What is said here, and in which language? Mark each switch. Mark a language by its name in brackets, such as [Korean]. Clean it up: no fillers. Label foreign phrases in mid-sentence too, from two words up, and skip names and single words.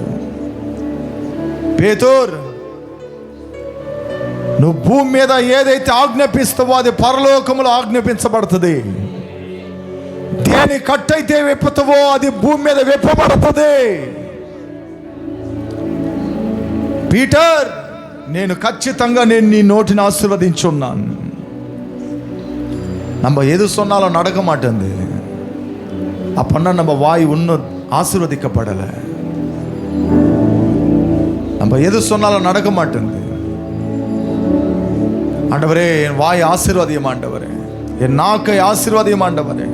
[Telugu] పేతురు, నువ్వు భూమి మీద ఏదైతే ఆజ్ఞాపిస్తావో అది పరలోకములో ఆజ్ఞాపించబడుతుంది. దేని కట్టయితే విప్పుతావో అది భూమి మీద విప్పబడుతుంది. పీటర్, నేను ఖచ్చితంగా నీ నోటిని ఆశీర్వదించున్నాను. [Tamil] நம்ம எது சொன்னாலும் நடக்க மாட்டேங்குது. அப்பன்னா நம்ம வாய் இன்னும் ஆசீர்வதிக்கப்படலை. நம்ம எது சொன்னாலும் நடக்க மாட்டேங்குது. ஆண்டவரே, என் வாய் ஆசீர்வாதியம் ஆண்டவரே, என் நாக்கை ஆசீர்வாதியம் ஆண்டவரே.